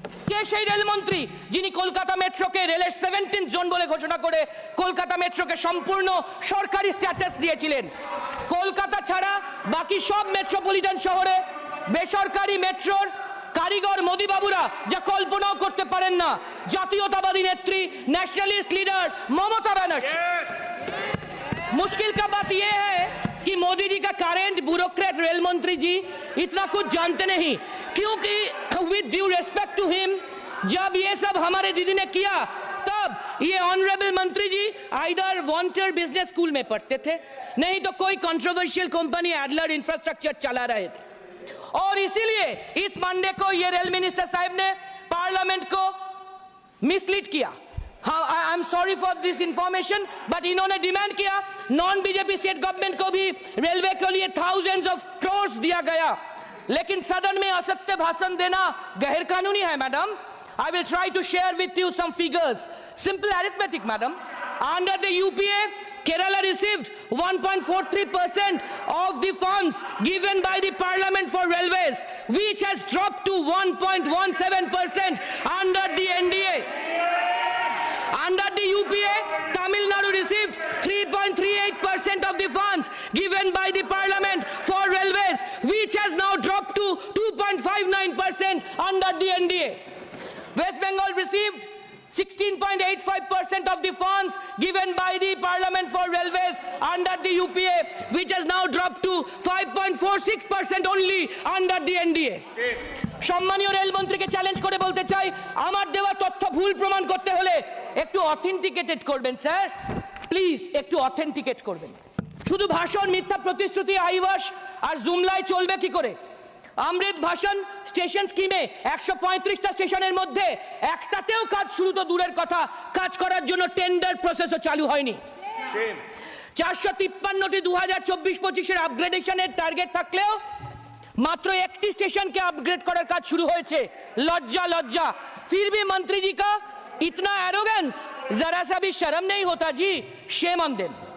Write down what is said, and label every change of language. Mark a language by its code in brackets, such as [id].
[bn] কে সেই রেলমন্ত্রী যিনি কলকাতা মেট্রোকে রেলের 17th জোন বলে ঘোষণা করে কলকাতা মেট্রোকে সম্পূর্ণ সরকারি স্ট্যাটাস দিয়েছিলেন? কলকাতা ছাড়া বাকি সব মেট্রোপলিটন শহরে বেসরকারি মেট্রোর কারিগর মোদিবাবুরা যা কল্পনাও করতে পারেন না। জাতীয়তাবাদী নেত্রী ন্যাশনালিস্ট लीडर ममता बनर्जी। [hi] मुश्किल का बात यह है कि मोदी जी का करेंट ब्यूरोक्रेट रेल मंत्री जी इतना कुछ जानते नहीं, क्योंकि [en] with due respect to him [hi] जब ये सब हमारे दीदी ने किया तब ये ऑनरेबल मंत्री जी आइदर वॉन्टर बिजनेस स्कूल में पढ़ते थे, नहीं तो कोई कंट्रोवर्शियल कंपनी एडलर इंफ्रास्ट्रक्चर चला रहे थे। और इसीलिए इस मंडे को ये रेल मिनिस्टर साहब ने पार्लियामेंट को मिसलीड किया। हाँ, [en] I am sorry for this information, but [hi] इन्होंने डिमांड किया नॉन बीजेपी स्टेट गवर्नमेंट को भी रेलवे के लिए थाउजेंड्स ऑफ क्रोर्स दिया गया, लेकिन सदन में असत्य भाषण देना गैर कानूनी है madam. [en] I will try to share with you some figures. Simple arithmetic, madam. Under the UPA, Kerala received 1.43% of the funds given by the Parliament for railways, which has dropped to 1.17% under the NDA. Under the UPA, Tamil Nadu received 3.38% of the funds given by the Parliament for railways, which has now dropped to 2.59% under the NDA. West Bengal received 16.85% of the funds given by the Parliament for railways under the UPA, which has now dropped to 5.46% only under the NDA. [bn] সম্মানীয় রেলমন্ত্রীকে challenge করে বলতে চাই, আমার দেওয়া তথ্য ভুল প্রমাণ করতে হলে একটু অথেন্টিকেটেড করবেন স্যার, প্লিজ একটু অথেন্টিকেট করবেন। শুধু ভাষণ, মিথ্যা প্রতিশ্রুতি, আইওয়াশ আর জুমলায় চলবে কি করে? অমৃত ভাষণ স্টেশন স্কিমে 135টা স্টেশনের মধ্যে একটাতেও কাজ শুরু তো দূরের কথা, কাজ করার জন্য টেন্ডার প্রসেসও চালু হয়নি। 453টি 2024-25-এর আপগ্রেডেশনের টার্গেট থাকলেও [hi] मात्र 31 स्टेशन के अपग्रेड करार [bn] काज शुरू होएছে। [hi] लज्जा लज्जा, फिर भी मंत्री जी का इतना एरोगेंस, जरा सा भी शर्म नहीं होता जी। [en] Shame on them.